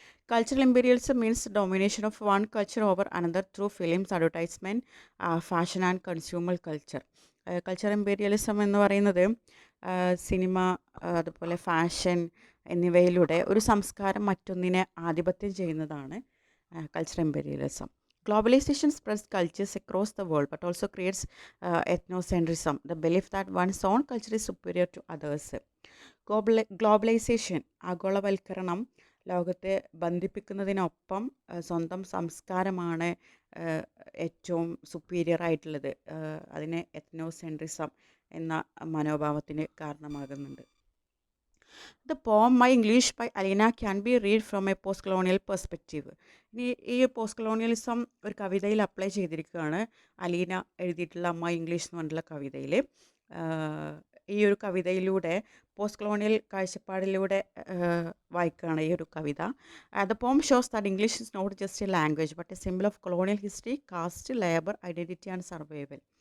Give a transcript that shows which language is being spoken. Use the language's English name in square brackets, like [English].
[English] Cultural imperialism means domination of one culture over another through films, advertisement, fashion and consumer culture. [Malayalam] Cultural imperialism എന്ന് പറയുന്നത് cinema, അതുപോലെ fashion എന്നിവയിലൂടെ ഒരു സംസ്കാരം മറ്റൊന്നിനെ ആധിപത്യം ചെയ്യുന്നതാണ് cultural imperialism. [English] Globalization spreads cultures across the world but also creates ethnocentrism, the belief that one's own culture is superior to others. [Malayalam] Globalisation, ആഗോളവൽക്കരണം ലോകത്തെ ബന്ധിപ്പിക്കുന്നതിനൊപ്പം സ്വന്തം സംസ്കാരമാണ് ഏറ്റവും സുപ്പീരിയർ ആയിട്ടുള്ളത്. അതിന് എത്നോസെൻട്രിസം എന്ന മനോഭാവത്തിന് കാരണമാകുന്നുണ്ട്. [English] The poem My English by Alina can be read from a post-colonial perspective. [Malayalam] ഇനി ഈ പോസ്റ്റ് കൊളോണിയലിസം ഒരു കവിതയിൽ അപ്ലൈ ചെയ്തിരിക്കുകയാണ്. അലീന എഴുതിയിട്ടുള്ള മൈ ഇംഗ്ലീഷ് എന്ന് പറഞ്ഞിട്ടുള്ള കവിതയിൽ. ഈ ഒരു കവിതയിലൂടെ പോസ്റ്റ് കൊളോണിയൽ കാഴ്ചപ്പാടിലൂടെ വായിക്കുകയാണ് ഈ ഒരു കവിത. [English] The poem shows that English is not just a language but a symbol of colonial history, caste, labour, identity and survival.